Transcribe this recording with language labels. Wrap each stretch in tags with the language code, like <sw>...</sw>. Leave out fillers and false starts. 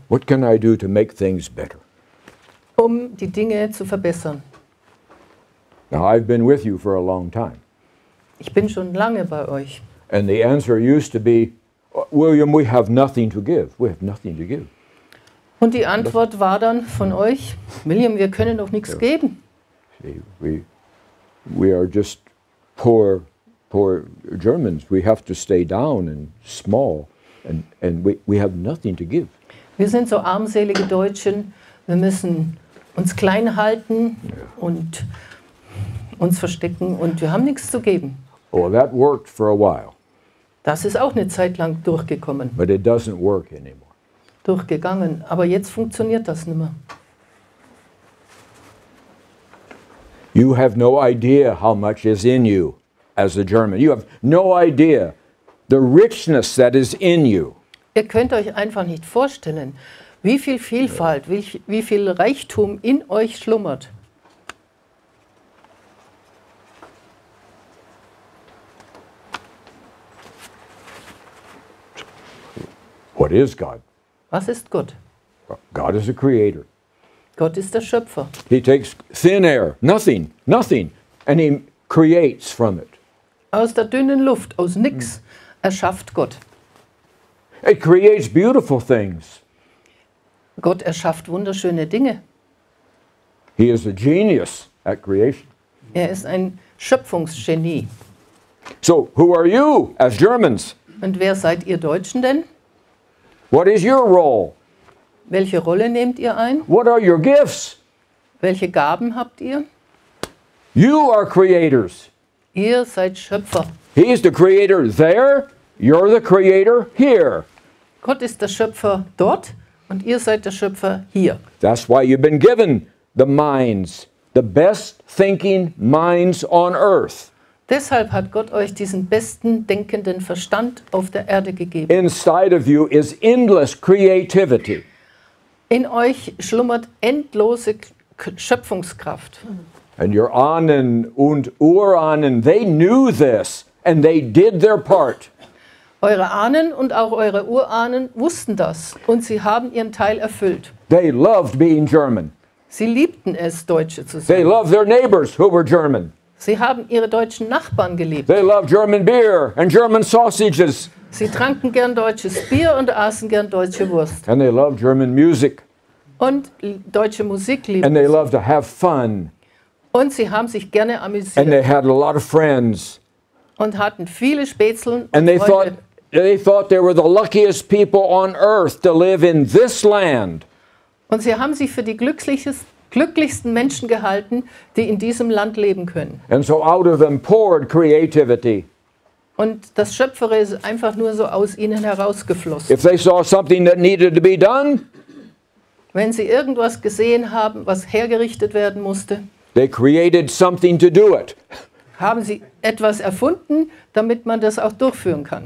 <en>What can I do to make things better?</en> <de>um die Dinge zu verbessern?</de> <en>Now, I've been with you for a long time.</en> <de>Ich bin schon lange bei euch.</de> <en>And the answer used to be, William, we have nothing to give. We have nothing to give.</en> <de>Und die Antwort war dann von euch, William, wir können doch nichts geben.</de> <en>See, we are just poor Germans. We have to stay down and small, and we have nothing to give.</en> <de>Wir sind so armselige Deutschen, wir müssen uns klein halten und uns verstecken und wir haben nichts zu geben.</de> <en>Well, that worked for a while,</en> <de>Das ist auch eine Zeit lang durchgekommen,</de> <en>but it doesn't work anymore.</en> <de>durchgegangen. Aber jetzt funktioniert das nicht mehr.</de> <en>You have no idea how much is in you as a German. You have no idea the richness that is in you.</en> <de>Ihr könnt euch einfach nicht vorstellen, wie viel Vielfalt, wie viel Reichtum in euch schlummert.</de> <en>What is God?</en> <de>Was ist Gott?</de> <en>God is a creator.</en> <de>Gott ist der Schöpfer.</de> <en>He takes thin air, nothing, and he creates from it.</en> <de>Aus der dünnen Luft, aus nix, erschafft Gott.</de> <en>It creates beautiful things.</en> <de>Gott erschafft wunderschöne Dinge.</de> <en>He is a genius at creation.</en> <de>Er ist ein Schöpfungsgenie.</de> <en>So, who are you as Germans?</en> <de>Und wer seid ihr Deutschen denn?</de> <en>What is your role?</en> <de>Welche Rolle nehmt ihr ein?</de> <en>What are your gifts?</en> <de>Welche Gaben habt ihr?</de> <en>You are creators.</en> <de>Ihr seid Schöpfer.</de> <en>He is the creator there. You're the creator here.</en> <de>Gott ist der Schöpfer dort und ihr seid der Schöpfer hier.</de> <en>That's why you've been given the minds, the best thinking minds on earth.</en> <de>Deshalb hat Gott euch diesen besten denkenden Verstand auf der Erde gegeben.</de> <en>Inside of you is endless creativity.</en> <de>In euch schlummert endlose Schöpfungskraft.</de> <en>And your</en> <de>Ahnen und Urahnen,</de> <en>they knew this and they did their part.</en> <de>Eure Ahnen und auch eure Urahnen wussten das und sie haben ihren Teil erfüllt.</de> <en>They loved being German.</en> <de>Sie liebten es, Deutsche zu</de> <en>They</en> <de>sein.</de> <en>loved their neighbors who were German.</en> <de>Sie haben ihre deutschen Nachbarn geliebt.</de> <en>They loved German beer and German sausages.</en> <de>Sie tranken gern deutsches Bier und aßen gern deutsche Wurst.</de> <en>And they loved German music.</en> <de>Und deutsche Musik</de> <en>And</en> <de>liebten</de> <en>they</en> <de>sie.</de> <en>loved to have fun.</en> <de>Und sie haben sich gerne</de> <en>And they</en> <de>amüsiert</de> <en>had a lot of friends.</en> <de>und hatten viele Spätzeln</de> <en>And</en> <de>und</de> <en>they</en> <de>Freunde.</de> <en>thought they were the luckiest people on earth to live in this land.</en> <de>Und sie haben sich für die glücklichsten Menschen gehalten, die in diesem Land leben können.</de> <en>And so out of them poured creativity.</en> <de>Und das Schöpfere ist einfach nur so aus ihnen herausgeflossen.</de> <en>If they saw something that needed to be done,</en> <de>Wenn sie irgendwas gesehen haben, was hergerichtet werden musste,</de> <en>they created something to do it.</en> <de>haben sie etwas erfunden, damit man das auch durchführen kann.</de>